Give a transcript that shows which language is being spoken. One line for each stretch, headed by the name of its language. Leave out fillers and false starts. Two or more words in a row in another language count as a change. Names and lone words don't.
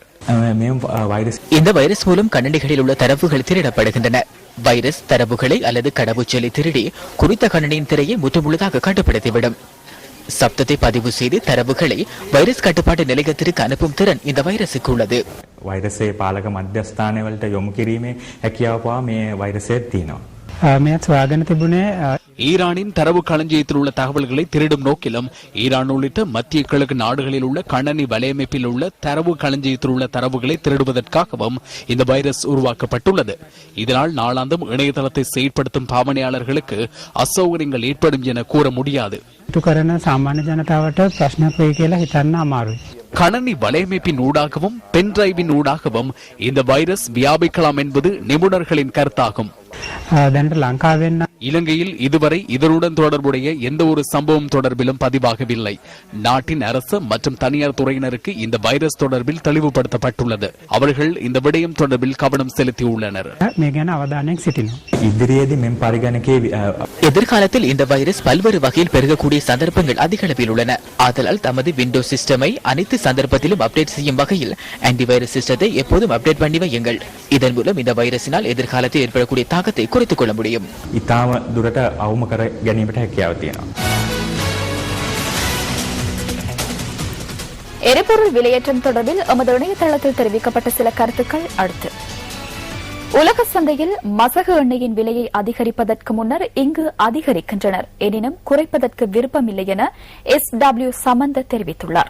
Tamil: இந்த வைரஸ் மூலம் கணினிகளில் உள்ள தரவுகள் திருடப்படுகின்றன. வைரஸ் தரவுகளை அல்லது கடவுச்சொல்லை திருடி குறித்த கணினியின் திரையை முற்றுமுழுதாக கட்டுப்படுத்திவிடும். சப்தத்தை பதிவு செய்து தரவுகளை வைரஸ் கட்டுப்பாட்டு நிலையத்திற்கு அனுப்பும் திறன் இந்த வைரஸுக்கு உள்ளது.
Sinhala: වෛරසයේ පාලක මධ්‍යස්ථානවලට යොමු කිරීමේ හැකියාව පවා මේ වෛරසයේ තියෙනවා. මේත් සොයාගෙන තිබුණේ
Tamil: ஈரானின் தரவு களஞ்சியத்தில் உள்ள தகவல்களை திருடும் நோக்கிலும் ஈரான் உள்ளிட்ட மத்திய கிழக்கு நாடுகளில் உள்ள கணனி வலையமைப்பில் உள்ள தரவு களஞ்சியத்தில் உள்ள தரவுகளை திருடுவதற்காகவும் இந்த வைரஸ் உருவாக்கப்பட்டுள்ளது. இதனால் நாளாந்தம் இணையதளத்தை செயற்படுத்தும் பாவனையாளர்களுக்கு அசௌகரியங்கள் ஏற்படும் என கூற முடியாது.
Sinhala: කරන සාමාන්‍ය ජනතාවට ප්‍රශ්නයක් වෙයි කියලා හිතන්න අමාරුයි.
Tamil: கணனி வலையமைப்பின் ஊடாகவும்
English: pen drive
Tamil: ஊடாகவும் இந்த வைரஸ் வியாபிக்கலாம் என்பது நிபுணர்களின் கருத்தாகும்.
Sinhala: දැනට ලංකාවෙන්න
Tamil: இலங்கையில் இதுவரை இதனுடன் தொடர்புடைய எந்த ஒரு சம்பவம் தொடர்பிலும் பதிவாகவில்லை. நாட்டின் அரசு மற்றும் தனியார் துறையினருக்கு இந்த வைரஸ் தொடர்பில் தெளிவுபடுத்தப்பட்டுள்ளது. அவர்கள் இந்த விடயம் தொடர்பில் கவனம் செலுத்தியுள்ளனர்.
Sinhala: මේ ගැන අවධානයක් සිටිනවා. ඉදිරියේදී මෙම පරිගණකයේ
Tamil: எதிர்காலத்தில் இந்த வைரஸ் பல்வேறு வகையில் பெருகக்கூடிய சந்தர்ப்பங்கள் அதிக அளவில் உள்ளன. ஆதலால் தமது விண்டோஸ் சிஸ்டமை அனைத்து சந்தர்ப்பத்திலும் அப்டேட் செய்யும் வகையில்
English: antivirus system
Tamil: எப்போதும் அப்டேட் பண்ணி வையுங்கள். இதன் மூலம் இந்த வைரஸினால் எதிர்காலத்தில் ஏற்படக்கூடிய தாக்கத்தை குறைத்துக் கொள்ள முடியும்.
Sinhala: ඉතාම දුරට අවම කර ගැනීමට හැකියාව තියෙනවා.
Tamil: எரிபொருள் விலையேற்றம் தொடர்பில் எமது இணையதளத்தில் தெரிவிக்கப்பட்ட சில கருத்துக்கள் அடுத்து. உலக சந்தையில் மசகு எண்ணெயின் விலையை அதிகரிப்பதற்கு முன்னர் இங்கு அதிகரிக்கின்றனர், எனினும் குறைப்பதற்கு விருப்பமில்லை என SW சமந்த தெரிவித்துள்ளார்.